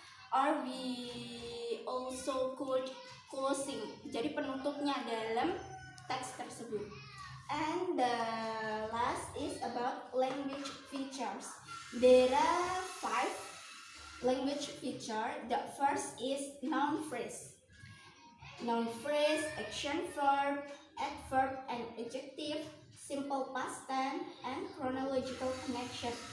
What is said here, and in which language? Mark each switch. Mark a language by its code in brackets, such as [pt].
[en] Or we also could closing. [id] Jadi penutupnya dalam teks tersebut. [en] And the last is about language features. There are 5 language features. The first is noun phrase. Noun phrase, action verb, adverb and adjective, simple past tense, and chronological connection.